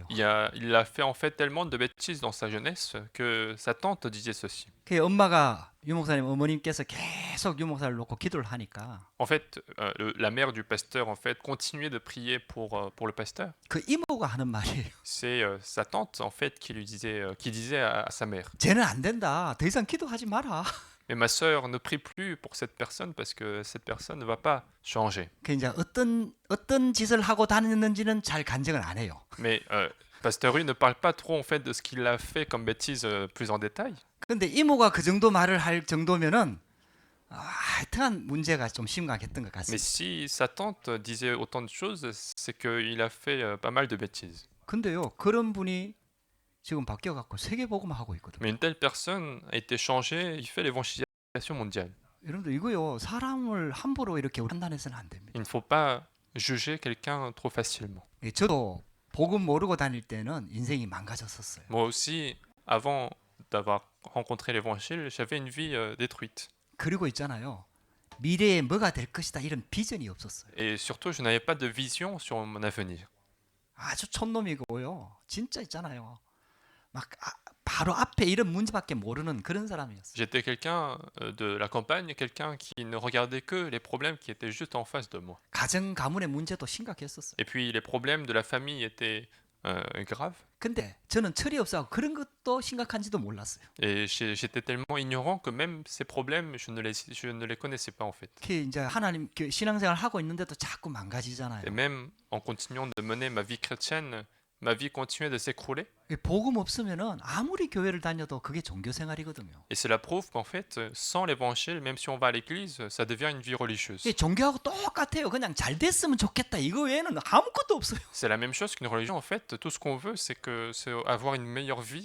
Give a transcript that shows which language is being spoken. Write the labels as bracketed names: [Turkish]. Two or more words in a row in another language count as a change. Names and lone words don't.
[French] Il a fait en fait tellement de bêtises dans sa jeunesse que sa tante disait ceci. [Korean] 그 엄마가 유 목사님 어머님께서 계속 유 목사를 놓고 기도를 하니까 [French] En fait, la mère du pasteur en fait continuait de prier pour le pasteur. [Korean] 그 이모가 하는 말이에요. [French] C'est sa tante en fait qui disait à sa mère. [Korean] 쟤는 안 된다. 더 이상 기도하지 마라. [French] Mais ma sœur ne prie plus pour cette personne parce que cette personne ne va pas changer. [Korean] 그 이제 어떤 짓을 하고 다녔는지는 잘 간증을 안 해요. [French] Mais Pasteur Hu ne parle pas trop en fait de ce qu'il a fait comme bêtise plus en détail. [Korean] 근데 이모가 그 정도 말을 할 정도면은 하여튼한 문제가 좀 심각했던 것 [French] Mais [Korean] 같습니다. [French] si sa tante disait autant de choses, c'est qu'il a fait pas mal de bêtises. [Korean] 근데요, 그런 분이 지금 바뀌어갖고 세계복음 하고 있거든요. [French] Mais une telle personne a été changée, il fait l'évangélisation mondiale. [Korean] 여러분들 이거요, 사람을 함부로 이렇게 판단해서는 안 됩니다. [French] Il ne faut pas juger quelqu'un trop facilement. [Korean] 저도 복음 모르고 다닐 때는 인생이 망가졌었어요. [French] Moi aussi, avant d'avoir rencontré l'évangile, j'avais une vie détruite. [Korean] 그리고 있잖아요, 미래에 뭐가 될 것이다 이런 비전이 없었어요. [French] Et surtout, je n'avais pas de vision sur mon avenir. [Korean] 아주 촌놈이고요, 진짜 있잖아요. 막 바로 앞에 이런 문제밖에 모르는 그런 사람이었어요. [French] J'étais quelqu'un de la campagne, quelqu'un qui ne regardait que les problèmes qui étaient juste en face de moi. [Korean] 가정 가문의 문제도 심각했었어요. [French] Et puis les problèmes de la famille étaient graves. [Korean] 근데 저는 철이 없어서 그런 것도 심각한지도 몰랐어요. [French] Et j'étais tellement ignorant que même ces problèmes, je ne les connaissais pas en fait. [Korean] 그 이제 하나님 신앙생활 하고 있는데도 자꾸 망가지잖아요. [French] Et même en continuant de mener ma vie chrétienne, ma vie continuait de s'écrouler. [Korean] 복음 없으면은 아무리 교회를 다녀도 그게 종교 생활이거든요. [French] Et cela prouve qu'en fait, sans l'évangile, même si on va à l'église, ça devient une vie religieuse. [Korean] 이게 종교하고 똑같아요. 그냥 잘 됐으면 좋겠다. 이거 외에는 아무것도 없어요. [French] C'est la même chose qu'une religion en fait. Tout ce qu'on veut, c'est avoir une meilleure vie.